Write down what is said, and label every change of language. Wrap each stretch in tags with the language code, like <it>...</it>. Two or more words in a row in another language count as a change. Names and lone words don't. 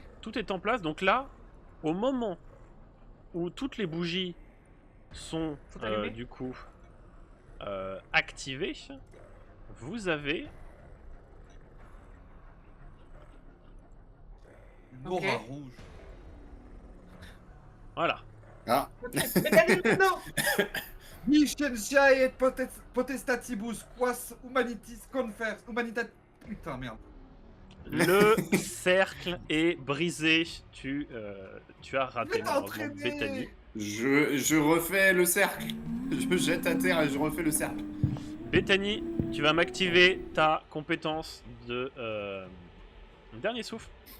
<fr>Tout est en place, donc là, au moment où toutes les bougies sont Faut allumer. du coup activées, vous avez Une Ok. aura rouge. voilà. Ah, Bethany, maintenant.</fr> <la>Vicentiae et potestatibus quas humanitis confers.</la> <fr>Putain, merde. Le cercle est brisé. Tu as raté Mais t'as malheureusement entraîné. Bethany. je refais le cercle. Je jette à terre et je refais le cercle. Bethany, tu vas m'activer ta compétence de dernier souffle.</fr>